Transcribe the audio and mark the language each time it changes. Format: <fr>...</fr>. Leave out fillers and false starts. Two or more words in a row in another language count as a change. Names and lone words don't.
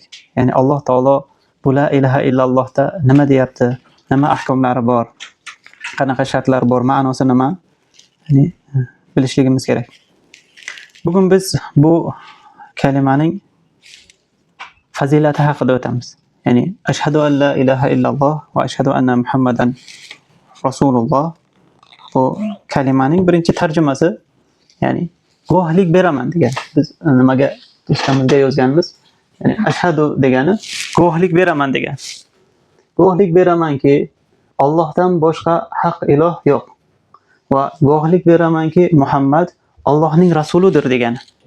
<uz>Ya'ni Alloh taolo bu</uz> <ar>لا إله إلا الله</ar> <uz>nima deyapti, nima ahkomlari bor, qanaqa shartlar bor, ma'nosi nima, ya'ni bilishligimiz kerak. Bugun biz bu kalimaning fazilati haqida o'tamiz.</uz> <ar>يعني أشهد أن لا إله إلا الله وأشهد أن محمدا رسول الله.</ar> <uz>Bu kalimaning birinchi tarjimasi, ya'ni guvohlik beraman degan. Biz nimaga do'stimizga yozganmiz? Ya'ni ashhadu degani guvohlik beraman degan. Guvohlik beramanki Allohdan boshqa haq iloh yo'q va guvohlik beramanki Muhammad Allohning rasulidir degani.</uz>